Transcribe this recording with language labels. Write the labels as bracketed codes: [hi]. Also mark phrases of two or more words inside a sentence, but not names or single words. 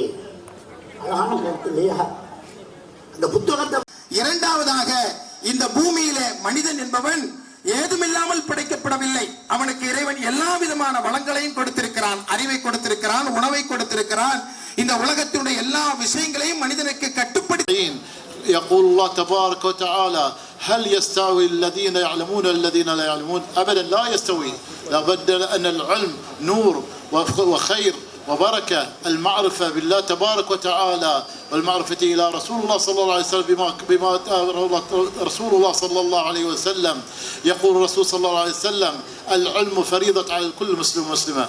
[ta] அழகான கருத்து இல்லையா? அந்த புத்தகத்தை. இரண்டாவதாக, இந்த பூமியிலே மனிதன் என்பவன் ஏதுமில்லாமல் படைக்கப்படவில்லை. அவனுக்கு இறைவன் எல்லா விதமான வளங்களையும் கொடுத்திருக்கிறான், அறிவை கொடுத்திருக்கிறான், உணவை கொடுத்திருக்கிறான். இந்த உலகத்தினுடைய எல்லா விஷயங்களையும் மனிதனுக்கு கட்டுப்படுத்தி. [ar] يقول الله تبارك وتعالى: هل يستوي الذين يعلمون والذين لا يعلمون؟ أبدا لا يستوي. لابد أن العلم نور وخير وبركة المعرفة بالله تبارك وتعالى والمعرفة إلى رسول الله صلى الله عليه وسلم بما رسول الله صلى الله عليه وسلم يقول الرسول صلى الله عليه وسلم: العلم فريضة على كل مسلم ومسلمة.